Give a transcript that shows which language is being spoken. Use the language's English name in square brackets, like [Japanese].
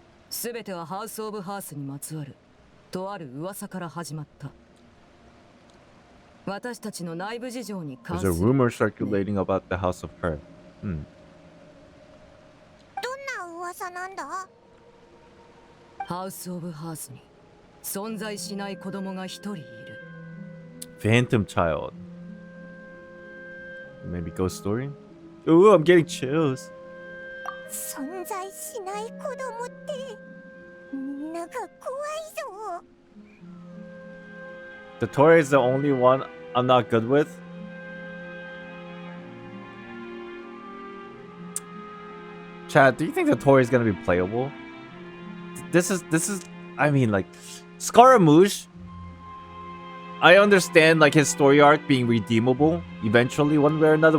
[Japanese] 全てはハウス・オブ・ハースにまつわるとある噂から始まった。私たちの内部事情に関する。 [English] There's a rumor circulating about the House of Hearth. [Japanese] どんな噂なんだ？ハウス・オブ・ハースに存在しない子供が一人いる。 [English] Phantom Child. Maybe ghost story? Ooh, I'm getting chills. [Japanese] 存在しない子供ってなんか怖いぞ。 [English] Dottore is the only one I'm not good with. Chad, do you think Dottore is gonna be playable? This is I mean, like Scaramouche, I understand like his story arc being redeemable eventually one way or another.